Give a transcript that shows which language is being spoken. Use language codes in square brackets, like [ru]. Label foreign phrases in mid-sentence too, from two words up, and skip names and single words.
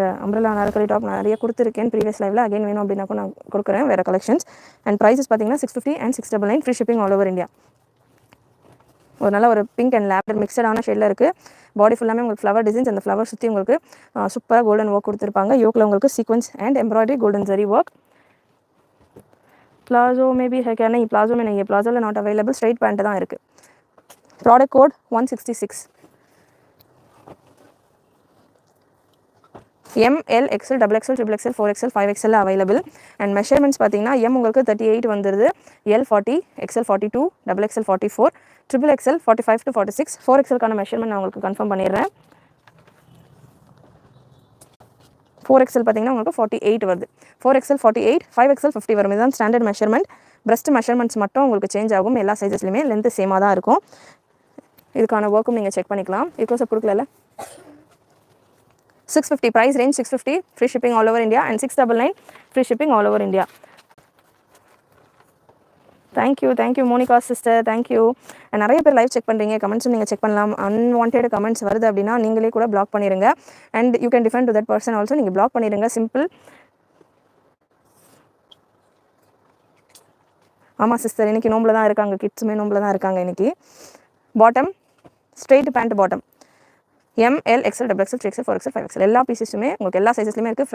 [en] umbrella anarkali top [ta] நான் நிறைய கொடுத்துருக்கேன் [en] previous live-il. [ta] அகைன் வேணும் அப்படின்னாக்கும் நான் கொடுக்குறேன் வேறு கலெக்ஷன்ஸ். [en] and prices [ta] பார்த்தீங்கன்னா 650 அண்ட் 699 [en] free shipping all over India. [ta] ஒரு நல்ல ஒரு [en] pink and lavender [ta] மிக்சடான ஷேடில் இருக்குது. பாடி ஃபுல்லாமே உங்களுக்கு [en] flower designs. [ta] அந்த ஃப்ளவர் சுற்றி உங்களுக்கு சூப்பராக [en] golden work [ta] கொடுத்துருப்பாங்க. யோக்கில் உங்களுக்கு [en] sequins and embroidery golden zari work. [hi] प्लाजो में भी है क्या? नहीं प्लाजो में नहीं है. प्लाजो में [en] not available. straight pant [ta] தான் இருக்குது. [en] product code [ta] 166. [en] ML XL double XL triple XL 4XL 5XL available. and measurements [ta] பார்த்தீங்கன்னா எம் உங்களுக்கு 38 வந்துடுது, எல் 40, எக்ஸ்எல் 42, [en] double XL [ta] 44, [en] triple XL [ta] 45 to 46. 4XLக்கான மெஷர்மெண்ட் நான் உங்களுக்கு கன்ஃபார்ம் பண்ணிடுறேன். 4XL பார்த்தீங்கன்னா உங்களுக்கு 48 வருது, 4XL 48, 5XL 50 வரும். இதுதான் [en] standard measurement. breast measurements [ta] மட்டும் உங்களுக்கு சேஞ்ச் ஆகும், எல்லா சைஸஸ்லையுமே லென்த்து சேமாக தான் இருக்கும். இதுக்கான ஒர்க்கும் நீங்கள் செக் பண்ணிக்கலாம். இது [en] close up [ta] கொடுக்கல. [en] 650 price range, 650 free shipping all over India, and 699 free shipping all over India. Thank you Monica sister, thank you. [ta] And நிறைய பேர் லைவ் செக் பண்ணுறீங்க, கமெண்ட்ஸும் நீங்கள் செக் பண்ணலாம். [en] unwanted comments [ta] வருது அப்படின்னா நீங்களே கூட பிளாக் பண்ணிடுங்க. [en] and you can defend to that person also. [ta] நீங்கள் பிளாக் பண்ணிடுங்க, சிம்பிள். ஆமாம் சிஸ்டர், இன்றைக்கி நோம்பில் தான் இருக்காங்க, கிட்ஸுமே நோம்பில் தான் இருக்காங்க இன்றைக்கி. [en] bottom straight pant bottom ML XL double XL 3XL 4XL 5XL எல்லா பீசஸுமே உங்களுக்கு எல்லா சைஸஸ்லையுமே இருக்குது.